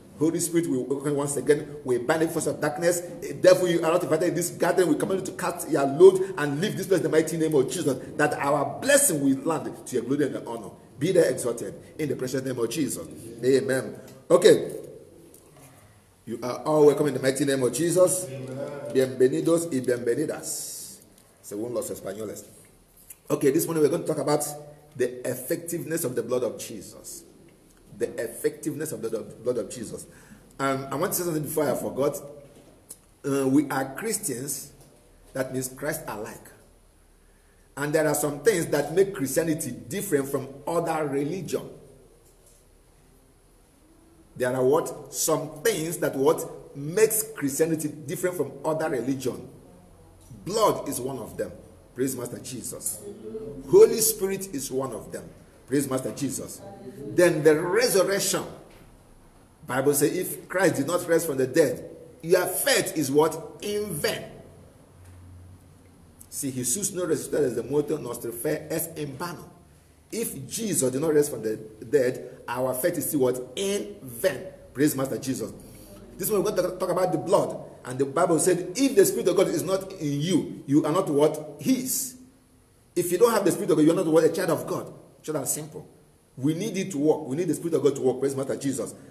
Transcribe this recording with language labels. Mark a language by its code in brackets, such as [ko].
[en] Holy Spirit, we once again, we bind the force of darkness. Therefore, you are not invited in this garden. We command you to cast your load and leave this place in the mighty name of Jesus, that our blessing will land to your glory and honor. Be there exalted in the precious name of Jesus. Amen. Okay. You are all welcome in the mighty name of Jesus. [es] Bienvenidos y bienvenidas, según los españoles. [en] Okay, this morning we're going to talk about the effectiveness of the blood of Jesus. The effectiveness of the blood of Jesus. I want to say something before I forgot. We are Christians. That means Christ alike. And there are some things that make Christianity different from other religion. There are what? Some things that what makes Christianity different from other religion. Blood is one of them. Praise Master Jesus. Holy Spirit is one of them. Praise Master Jesus. Then the resurrection. Bible says if Christ did not rise from the dead, your faith is what? In vain. [es] Si Jesús no resucitó desde muerto, nuestra fe es en vano. [en] If Jesus did not rise from the dead, our faith is still what? In vain. Praise Master Jesus. This one we're going to talk about the blood. And the Bible said, if the Spirit of God is not in you, you are not what? His. If you don't have the Spirit of God, you are not what? A child of God. Short and simple. We need it to work. We need the Spirit of God to work. Praise Master Jesus.